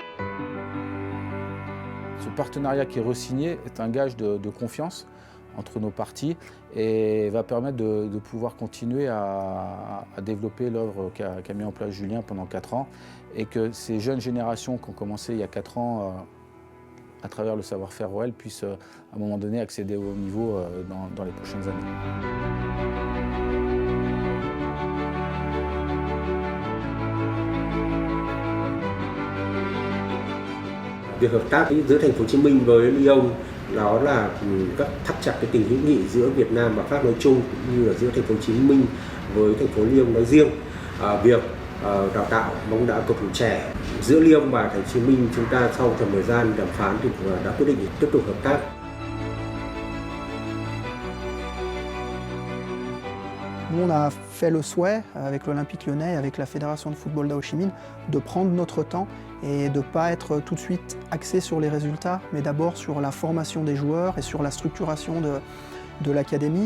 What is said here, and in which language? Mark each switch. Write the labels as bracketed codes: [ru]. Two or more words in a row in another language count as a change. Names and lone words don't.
[fr] Ce partenariat qui est re-signé est un gage de confiance entre nos parties et va permettre de pouvoir continuer à développer l'œuvre qu'a mis en place Julien pendant 4 ans et que ces jeunes générations qui ont commencé il y a 4 ans à travers le savoir-faire OL puissent à un moment donné accéder au haut niveau dans les prochaines années. [vi] Việc hợp tác giữa thành phố Hồ Chí Minh với Lyon đó là thắt chặt cái tình hữu nghị giữa Việt Nam và Pháp nói chung cũng như là giữa thành phố Hồ Chí Minh với thành phố Liêng nói riêng. Việc đào tạo bóng đá cầu thủ trẻ giữa Liêng và Thành phố Hồ Chí Minh, chúng ta sau trong thời gian đàm phán thì đã quyết định tiếp tục hợp tác. [fr] Nous, on a fait le souhait, avec l'Olympique Lyonnais et avec la Fédération de football d'Ho Chi Minh, de prendre notre temps et de ne pas être tout de suite axé sur les résultats, mais d'abord sur la formation des joueurs et sur la structuration de l'académie.